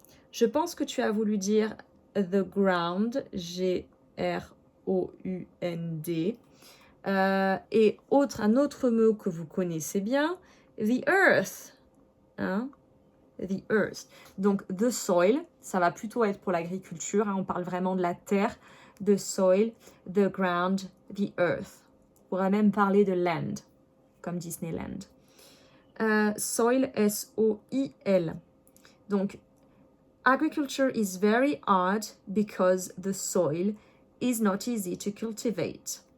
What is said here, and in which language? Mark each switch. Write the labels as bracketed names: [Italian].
[French] Je pense que tu as voulu dire [English] the ground, [French] G-R-O-U-N-D. Et un autre mot que vous connaissez bien, [English] the earth. [French] Hein? [English] The earth. [French] Donc, [English] the soil, [French] ça va plutôt être pour l'agriculture. Hein, on parle vraiment de la terre. [English] The soil, the ground, the earth. [French] On pourrait même parler de land, comme Disneyland. [English] Soil, S-O-I-L. [French] Donc, [English] agriculture is very hard because the soil is not easy to cultivate.